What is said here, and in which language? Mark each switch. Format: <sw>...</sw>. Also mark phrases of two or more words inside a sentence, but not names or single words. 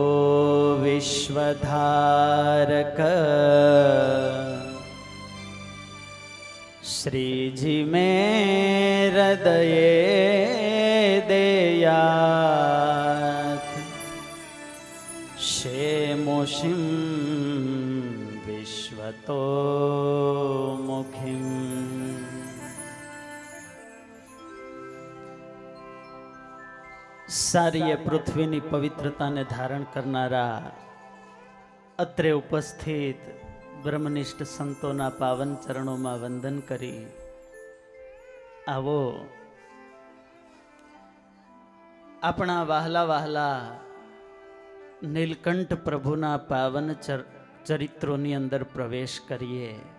<sa>विश्वधारक श्रीजी में हृदये देयात शेमुषिं विश्वतो मुखिम।</sa> <gu>સારી પૃથ્વીની પવિત્રતાને ધારણ કરનારા અત્રે ઉપસ્થિત બ્રહ્મનિષ્ઠ સંતોના પાવન ચરણોમાં વંદન કરી આવો આપણા વહાલા વહાલા નીલકંઠ પ્રભુના પાવન ચરિત્રોની અંદર પ્રવેશ કરીએ।</gu>